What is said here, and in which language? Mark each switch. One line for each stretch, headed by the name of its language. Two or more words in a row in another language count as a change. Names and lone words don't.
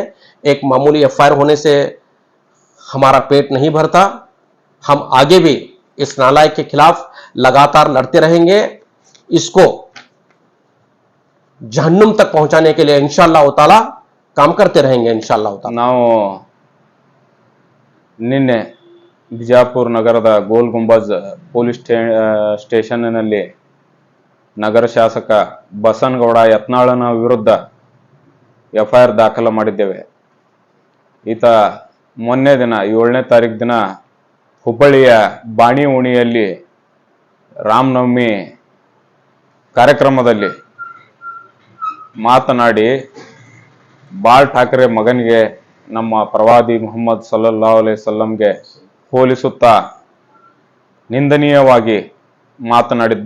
Hindi: एक मामूली एफआईआर होने से हमारा पेट नहीं भरता। हम आगे भी इस नालायक के खिलाफ लगातार लड़ते रहेंगे। इसको जहन्नुम तक पहुंचाने के लिए
Arabic: إن شاء الله تعالى
Hindi: काम करते रहेंगे
Arabic: إن شاء الله تعالى.
Kannada: ನಾವು ನಿನ್ನೆ ಬಿಜಾಪುರ ನಗರದ ಗೋಲ್ ಗುಂಬಜ್ ಪೊಲೀಸ್ ಸ್ಟೇಷನ್ನಲ್ಲಿ ನಗರ ಶಾಸಕ ಬಸನಗೌಡ ಯತ್ನಾಳನ ವಿರುದ್ಧ ಎಫ್ಐಆರ್ ದಾಖಲು ಮಾಡಿದ್ದೇವೆ. ಈತ ಮೊನ್ನೆ ದಿನ 7ನೇ ತಾರೀಕು ದಿನ ಹುಬ್ಬಳ್ಳಿಯ ಬಾಣಿ ಓಣಿಯಲ್ಲಿ ರಾಮನವಮಿ ಕಾರ್ಯಕ್ರಮದಲ್ಲಿ ಮಾತನಾಡಿ ಬಾಳ್ ಠಾಕ್ರೆ ಮಗನಿಗೆ ನಮ್ಮ ಪ್ರವಾದಿ ಮುಹಮ್ಮದ್
Arabic: صلى الله عليه وسلم
Kannada: ಹೋಲಿಸುತ್ತಾ ನಿಂದನೀಯವಾಗಿ ಮಾತನಾಡಿದ್ದ.